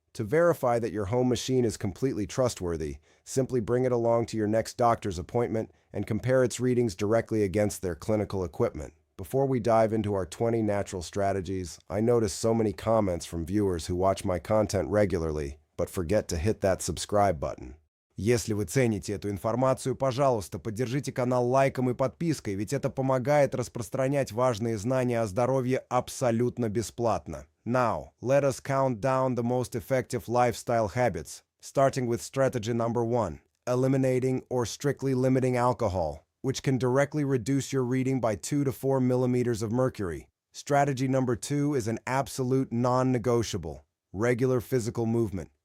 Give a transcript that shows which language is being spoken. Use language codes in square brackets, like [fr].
[en] To verify that your home machine is completely trustworthy, simply bring it along to your next doctor's appointment and compare its readings directly against their clinical equipment. Before we dive into our 20 natural strategies, I notice so many comments from viewers who watch my content regularly, but forget to hit that subscribe button. [ru] Если вы цените эту информацию, пожалуйста, поддержите канал лайком и подпиской, ведь это помогает распространять важные знания о здоровье абсолютно бесплатно. [en] Now, let us count down the most effective lifestyle habits, starting with strategy number 1, eliminating or strictly limiting alcohol, which can directly reduce your reading by 2 to 4 millimeters of mercury. Strategy number 2 is an absolute non-negotiable, regular physical movement.